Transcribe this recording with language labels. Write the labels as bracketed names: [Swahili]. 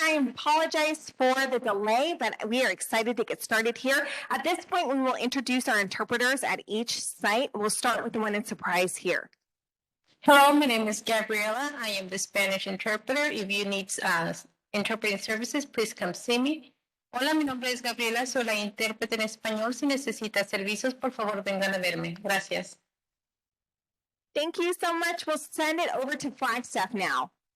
[English] I apologize for the delay, but we are excited to get started here. At this point, we will introduce our interpreters at each site. We'll start with the one in Surprise here. Hello, my name is Gabriela. I am the Spanish interpreter. If you need interpreting services, please come see me. [Spanish] Hola, mi nombre es Gabriela. Soy la intérprete en español. Si necesita servicios, por favor, vengan a verme. Gracias. [English] Thank you so much. We'll send it over to Flagstaff now.